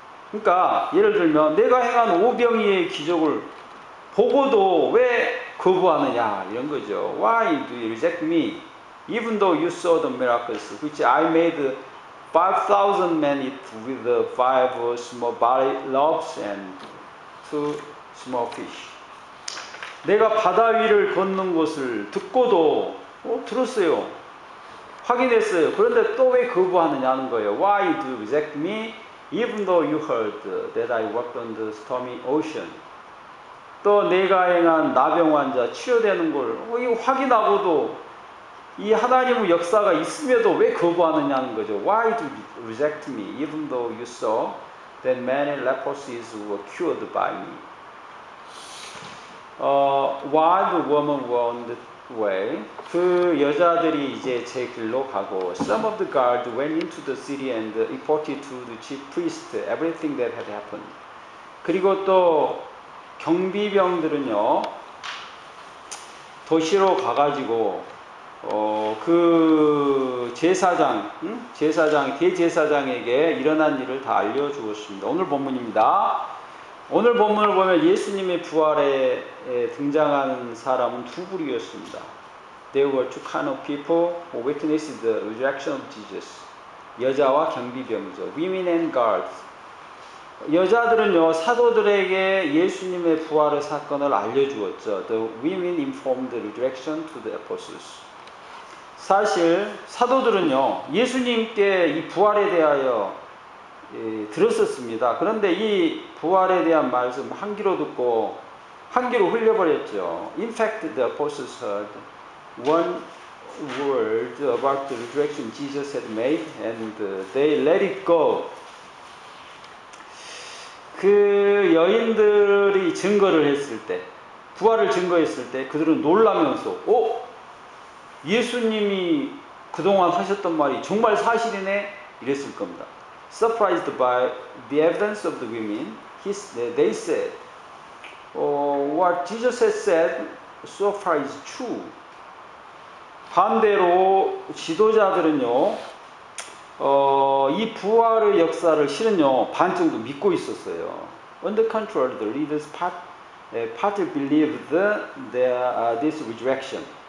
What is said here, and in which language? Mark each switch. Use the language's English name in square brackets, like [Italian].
[Korean] 그러니까 예를 들면 내가 행한 오병이의 기적을 보고도 왜 거부하느냐 이런 거죠. [English] Why do you reject me even though you saw the miracles which I made 5,000 men eat with the 5 small loaves and 2 small fish. [Korean] 내가 바다 위를 걷는 것을 듣고도 들었어요. 확인했어요. 그런데 또 왜 거부하느냐는 거예요. [English] Why do you reject me even though you heard that I walked on the stormy ocean. [Korean] 또 내가 행한 나병 환자 치유되는 걸 확인하고도 이 하나님의 역사가 있음에도 왜 거부하느냐는 거죠. [English] Why do you reject me, even though you saw that many leprosies were cured by me? While the woman were on the way, [Korean] 그 여자들이 이제 제 길로 가고, [English] some of the guards went into the city and reported to the chief priest everything that had happened. [Korean] 그리고 또 경비병들은요, 도시로 가가지고 그 제사장, 대제사장에게 일어난 일을 다 알려주었습니다. 오늘 본문입니다. 오늘 본문을 보면 예수님의 부활에 등장하는 사람은 두 부류였습니다. [English] There were two kind of people who witnessed the resurrection of Jesus. [Korean] 여자와 경비병이죠. [English] Women and guards. [Korean] 여자들은요, 사도들에게 예수님의 부활의 사건을 알려주었죠. [English] The women informed the resurrection to the apostles. [Korean] 사실 사도들은요, 예수님께 이 부활에 대하여 들었었습니다. 그런데 이 부활에 대한 말씀 한 귀로 듣고 한 귀로 흘려버렸죠. [English] In fact, the apostles heard one word about the resurrection Jesus had made and they let it go. [Korean] 그 여인들이 증거를 했을 때, 부활을 증거했을 때 그들은 놀라면서 예수님이 그동안 하셨던 말이 정말 사실이네 이랬을 겁니다. [English] Surprised by the evidence of the women, they said, what Jesus has said so far is true. [Korean] 반대로 지도자들은요, 이 부활의 역사를 실은요, 반 정도 믿고 있었어요. [English] On the contrary, the leaders partly believed this resurrection.